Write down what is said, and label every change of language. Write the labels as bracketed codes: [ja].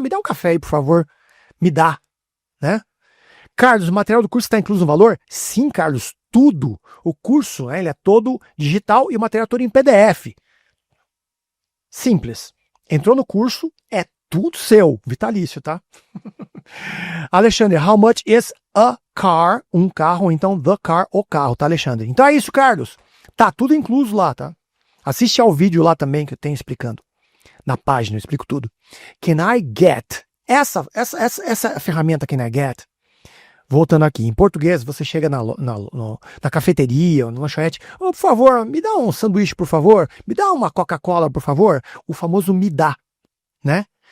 [pt] Me dá um café aí, por favor. Me dá, né? Carlos, o material do curso está incluso no valor? Sim, Carlos, tudo. O curso, ele é todo digital e o material todo em PDF. Simples. Entrou no curso, é tudo seu. Vitalício, tá? [en] Alexandre, how much is a car? [pt] Um carro, ou então [en] the car, [pt] o carro, tá, Alexandre? Então é isso, Carlos. Tá tudo incluso lá, tá? Assiste ao vídeo lá também que eu tenho explicando. Na página, eu explico tudo. [en] Can I get? [pt] Essa ferramenta Can I get? Voltando aqui, em português, você chega na cafeteria ou na lanchonete, por favor, me dá um sanduíche, por favor, me dá uma Coca-Cola, por favor, o famoso me dá, né?